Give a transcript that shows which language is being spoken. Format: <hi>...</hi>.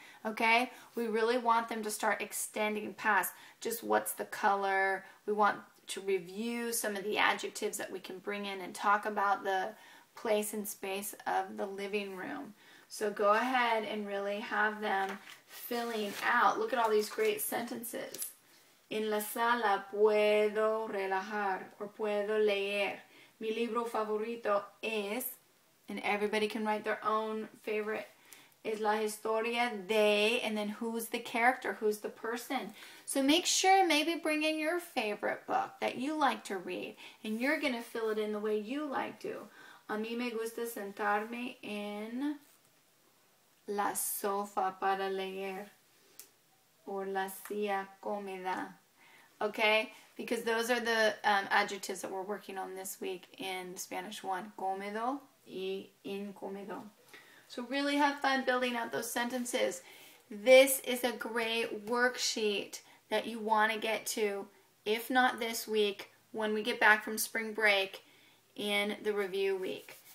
<en>Okay, we really want them to start extending past just what's the color. We want to review some of the adjectives that we can bring in and talk about the place and space of the living room. So go ahead and really have them filling out. Look at all these great sentences.</en> <es>En la sala puedo relajar or puedo leer. Mi libro favorito es,</es> <en>and everybody can write their own favorite,</en> <es>es la historia de,</es> <en>and then who's the character, who's the person. So make sure maybe bring in your favorite book that you like to read, and you're going to fill it in the way you like to.</en> <es>A mí me gusta sentarme en la sofa para leer, or la silla cómoda.</es> <en>Okay? Because those are the adjectives that we're working on this week in Spanish 1.</en> <es>Cómodo y incómodo.</es> <en>So really have fun building out those sentences. This is a great worksheet that you want to get to, if not this week, when we get back from spring break in the review week.</en>